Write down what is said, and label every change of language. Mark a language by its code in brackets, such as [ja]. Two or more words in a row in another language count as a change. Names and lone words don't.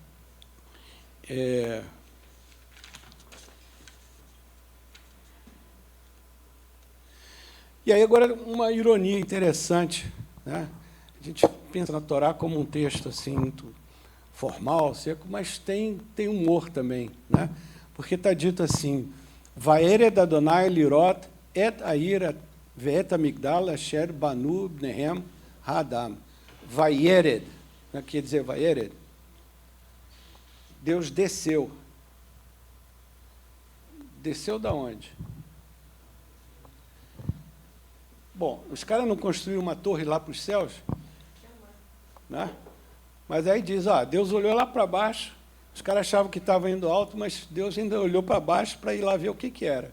[pt] E aí, agora, uma ironia interessante, né? A gente pensa na Torá como um texto assim, muito formal, seco, mas tem humor também, né? Porque está dito assim, [he] וירד ה' לראות את העיר ואת המגדל אשר בנו בני האדם. [pt] Vayered, quer dizer Vayered? Deus desceu desceu da onde? Bom, os caras não construíram uma torre lá para os céus? Né? Mas aí diz, Deus olhou lá para baixo, os caras achavam que estava indo alto, mas Deus ainda olhou para baixo para ir lá ver o que era.